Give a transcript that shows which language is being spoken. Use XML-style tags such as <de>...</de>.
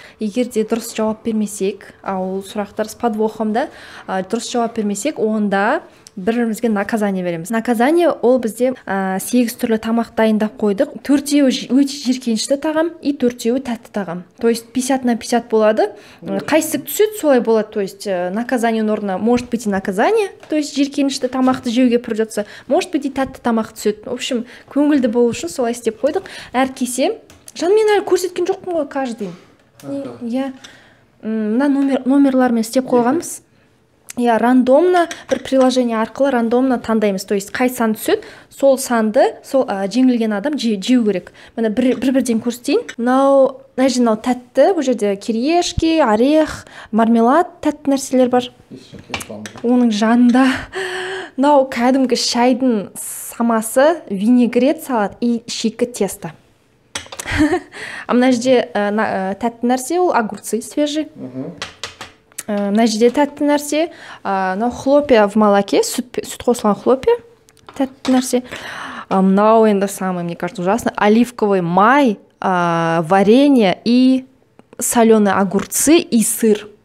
<kk>Егер де дұрыс жауап бермесек, ол сұрақтар</kk> <ru>с подвохом</ru> <kk>да, дұрыс жауап бермесек, онда бір-бірімізге наказание береміз. Наказание ол бізде 8 түрлі тамақ дайындап қойдық. 4-еуі өте жиіркенішті тағам, и 4-еуі тәтті тағам. То есть 50/50 болады. Қайсы түседі, солай болады.</kk> <ru>То есть наказание орнына может быть и</ru> <kk>наказание, то есть жиіркенішті тамақты жеуге придется, может быть и тәтті тамақ түседі.</kk> <ru>В общем,</ru> <kk>көңілді болу үшін солай істеп қойдық. Әр кесе, жан мен әлі көрсеткен жоқпын ғой каждый. Иә, мына номерлармен істеп қойғанбыз. Я рандомно бір приложение арқылы рандомно таңдаймыз. То есть қай сан түседі, сол санды, сол жеңілген адам жеу керек. Міне бір-бірден көрсетейін. Мынау тәтті, бұл жерде кириешки, орех, мармелад тәтті нәрселер бар. Оның жанында мынау кәдімгі шайдың самасы, винегрет салат и шикі тесто. Мына жерде тәтті нәрсе, ол огурцы свежий. Мына жерде тәтті нәрсе, хлопья в молоке, сүт қосылған хлопья, тәтті нәрсе. Мынау енді</kk> <ru>самый, мне кажется, ужасно. Оливковый май, варенье и соленые огурцы и сыр.</ru>